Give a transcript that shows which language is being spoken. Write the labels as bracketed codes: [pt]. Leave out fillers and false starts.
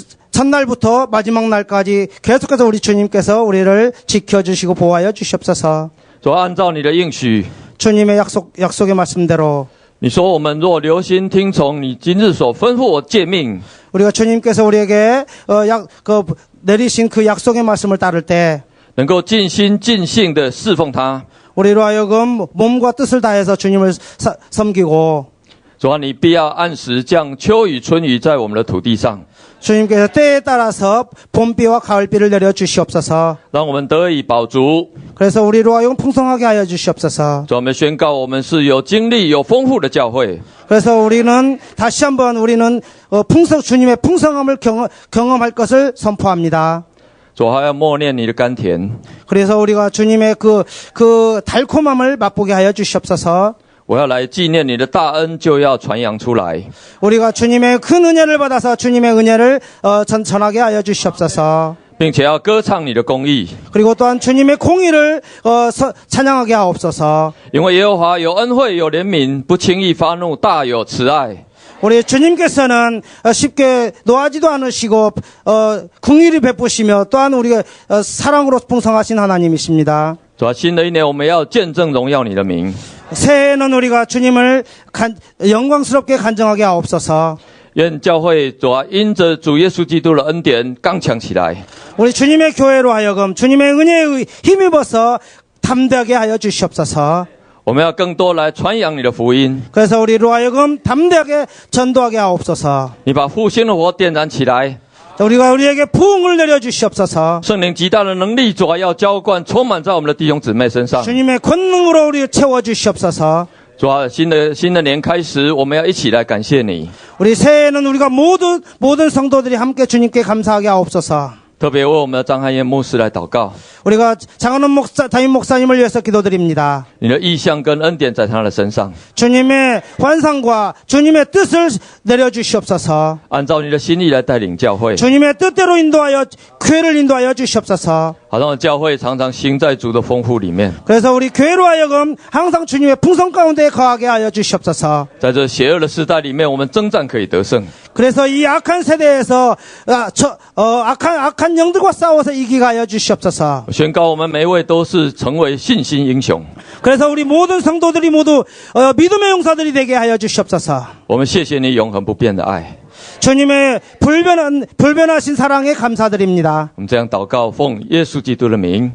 [ko] 첫날부터 마지막 날까지 계속해서 우리 주님께서 우리를 지켜주시고 보호하여 주시옵소서. [zh] 主按照你的应许， [ko] 주님의 약속의 말씀대로 [zh] 你说我们若留心听从你今日所吩咐我诫命， [ko] 우리가 주님께서 우리에게 내리신 그 약속의 말씀을 따를 때 [zh] 能够尽心尽性的侍奉他。 [ko] 우리로 하여금 몸과 뜻을 다해서 주님을 섬기고 [zh] 主啊，你必要按时降秋雨春雨在我们的土地上， [ko] 주님께서 때에 따라서 봄비와 가을비를 내려 주시옵소서. [zh] 让我们得以饱足。 [ko] 그래서 우리로 하여금 풍성하게 하여 주시옵소서. [zh] 主，我们宣告我们是有经历有丰富的教会。 [ko] 그래서 다시 한번 우리는 주님의 풍성함을 경험할 것을 선포합니다. [zh] 主，还要默念你的甘甜。 [ko] 그래서 우리가 주님의 그 달콤함을 맛보게 하여 주시옵소서. [zh] 我要来纪念你的大恩，就要传扬出来。 [ko] 우리가 주님의 큰 은혜를 받아서 주님의 은혜를 전하게 하여 주시옵소서. [zh] 并且要歌唱你的公义， [ko] 그리고 또한 주님의 공의를 찬양하게 하옵소서. [zh] 因为耶和华有恩惠有怜悯，不轻易发怒，大有慈爱。 [ko] 우리 주님께서는 쉽게 노하지도 않으시고 긍휼히 베푸시며 또한 우리가 사랑으로 풍성하신 하나님이십니다. [zh] 主啊，新的一年我们要见证荣耀你的名。 [ko] 새해에는 우리가 주님을 영광스럽게 간증하게 하옵소서. [zh] 愿教会主啊，因着主耶稣基督的恩典刚强起来。 [ko] 우리 주님의 교회로 하여금 주님의 은혜에 힘입어서 담대하게 하여 주시옵소서. [zh] 我们要更多来传扬你的福音。 [ko] 그래서 우리로 하여금 담대하게 전도하게 하옵소서. [zh] 你把复兴的火点燃起来， [ko] 우리가 우리에게 부흥을 내려주시옵소서. [zh] 圣灵极大的能力，主啊，要浇灌充满在我们的弟兄姊妹身上。 [ko] 주님의 권능으로 우리를 채워주시옵소서. [zh] 主啊，新的年开始，我们要一起来感谢你。 [ko] 우리 새해에는 우리가 모든 성도들이 함께 주님께 감사하게 하옵소서. [zh] 特别为我们的张汉燕牧师来祷告， [ko] 우리가 장원원 담임 목사님을 위해서 기도드립니다. [zh] 你的意象跟恩典在他的身上， [ko] 주님의 환상과 주님의 뜻을 내려주시옵소서. [zh] 按照你的心意来带领教会， [ko] 주님의 뜻대로 인도하여 교회를 인도하여 주시옵소서. [zh] 好让教会常常行在主的丰富里面。 [ko] 그래서 우리 교회로 하여금 항상 주님의 풍성 가운데 거하게 하여 주시옵소서. [zh] 在这邪恶的时代里面，我们征战可以得胜。 [ko] 그래서 이 악한 세대에서 악한 영들과 싸워서 이기게 하여 주시옵소서. [zh] 我宣告，我们每一位都是成为信心英雄。 [ko] 그래서 우리 모든 성도들이 모두 믿음의 용사들이 되게 하여 주시옵소서. [zh] 我们谢谢你永恒不变的爱。 [ko] 주님의 불변하신 사랑에 감사드립니다. [zh] 我们这样祷告，奉耶稣基督的名，